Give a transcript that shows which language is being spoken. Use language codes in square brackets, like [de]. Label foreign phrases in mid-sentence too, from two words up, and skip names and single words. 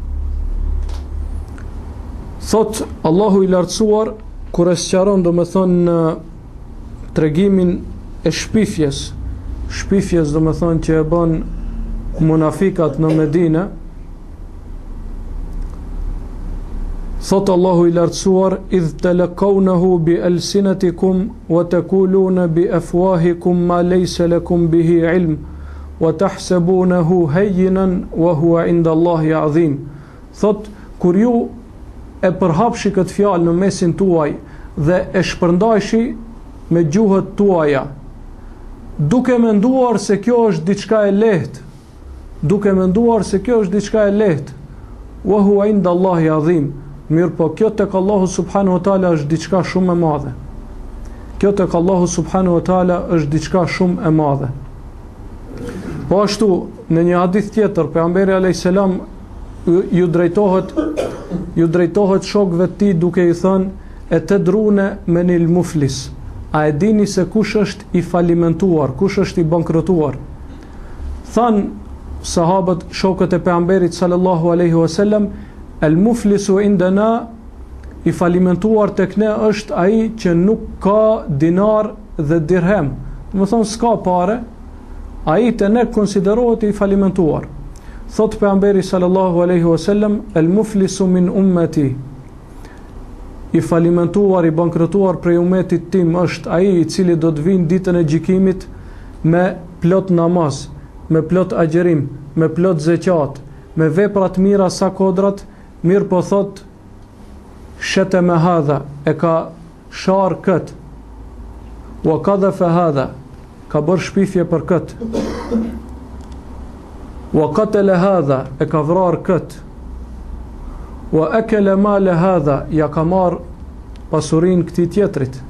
[sq] Thot Allahu i lartësuar kur e sqaron domethënë tregimin e shpifjes domethënë që e bën munafikat në Medinë. Thot Allahu i lartësuar: [ar] إذ تلقونه بألسنتكم وتقولون بأفواهكم ما ليس لكم به علم وتحسبونه هينا وهو عند الله عظيم. [sq] Thot kur ju e përhapshi këtë fjalë në mesin tuaj dhe e shpërndajshi me gjuhët tuaja, duke menduar se kjo është diçka e lehtë, [ar] وهو عند الله عظيم. [sq] Mirë po kjo tek Allahu [ar] سبحانه وتعالى [sq] është diçka shumë e madhe. Po ashtu në një hadith tjetër pejgamberi [ar] عليه السلام [sq] ju drejtohet shokëve të tij duke i thënë: [ar] أتدرون من المفلس, [sq] a e dini se kush është i falimentuar, kush është i bankrotuar? Than sahabët, shokët e pejgamberit [ar] صلى الله عليه وسلم: المفلس عندنا, [sq] i falimentuar tek ne është ai që nuk ka dinar dhe dirhem, do të thonë s'ka pare, ai te ne konsiderohet i falimentuar. Thot pejgamberi [ar] صلى الله عليه وسلم: المفلس من أمتي, [sq] i falimentuar, i bankrotuar prej umetit tim është ai i cili do të vinë ditën e gjykimit me plot namaz, me plot agjerim, me plot zeqat, me vepra të mira sa kodrat. Mirë po thot, [ar] شتم هذا, [sq] e ka sharë këtë, [ar] وقذف هذا, [sq] ka bërë shpifje për këtë, [ar] وقتل هذا, [sq] e ka vrarë këtë, [ar] وأكل مال هذا, [sq] ja ka marë pasurin këtij tjetrit.